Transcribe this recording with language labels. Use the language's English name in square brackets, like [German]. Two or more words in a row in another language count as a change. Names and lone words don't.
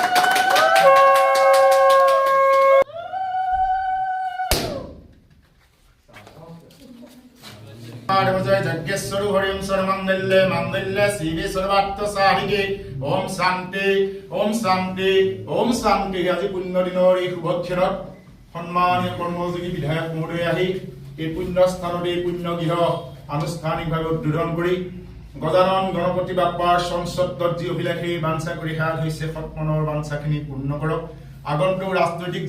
[Sanskrit] जय जगेश्वर हरिं सर्वमंगल्ये मंगल्ये शिवे सर्वार्थ साधिके ओम शांति [Assamese] ओम शांति ओम शांति আজি পুণ্য দিনৰ এই শুভ ক্ষণত সন্মানীয় কৰ্মযোগী বিধায়ক মহোদয় আহি এই পুণ্য স্থানত এই পুণ্য গৃহ আনুষ্ঠানিকভাৱে উদ্বোধন কৰি গজানন গণপতি বাপ্পাৰ সংসদত যি অভিলাষী বাঞ্ছা কৰি হাত হৈছে সৎমনৰ বাঞ্ছাখিনি পূৰ্ণ কৰক আগন্তুক ৰাজনৈতিক